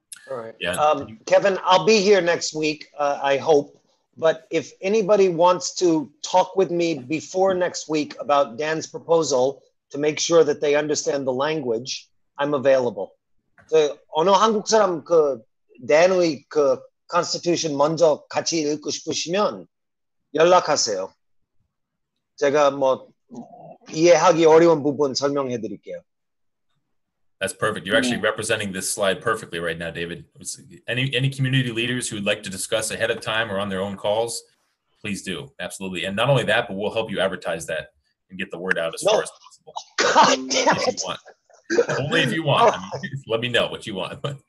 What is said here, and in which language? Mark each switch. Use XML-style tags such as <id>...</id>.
<en>All right. Yeah. Kevin, I'll be here next week, I hope. But if anybody wants to talk with me before next week about Dan's proposal to make sure that they understand the language, I'm available.</en> <ko>So, 어느 한국 사람 dan의 Constitution 먼저 같이 읽고 싶으시면 연락하세요. 제가 이해하기 어려운 부분 설명해 드릴게요.</ko> <en>That's perfect. You're actually representing this slide perfectly right now, David. Any community leaders who would like to discuss ahead of time or on their own calls, please do. Absolutely. And not only that, but we'll help you advertise that and get the word out as far as possible. God damn if it. you want. Only if you want. I mean, let me know what you want.</en>